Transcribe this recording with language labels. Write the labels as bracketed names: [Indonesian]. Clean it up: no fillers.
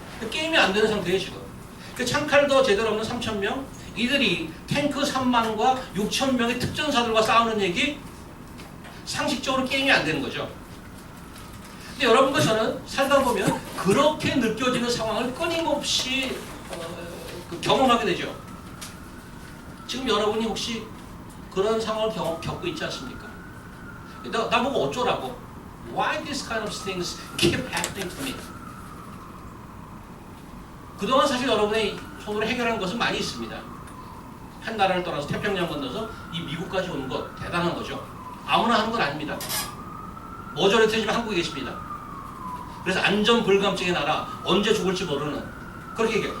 [Korean] 게임이 안 되는 상태예요 지금. 그 창칼도 제대로 없는 3,000명, 이들이 탱크 3만과 6,000명의 특전사들과 싸우는 얘기, 상식적으로 게임이 안 되는 거죠. 근데 여러분과 저는 살다 보면 그렇게 느껴지는 상황을 끊임없이 경험하게 되죠. 지금 여러분이 혹시 그런 상황을 겪고 있지 않습니까? 나보고 어쩌라고? [English] Why these kind of things keep happening to me? [Korean] 그동안 사실 여러분의 손으로 해결한 것은 많이 있습니다. 한 나라를 떠나서 태평양 건너서 이 미국까지 온 것 대단한 거죠. 아무나 하는 건 아닙니다. 머저리티지만 한국에 계십니다. 그래서 안전불감증의 나라, 언제 죽을지 모르는, 그렇게 얘기해요.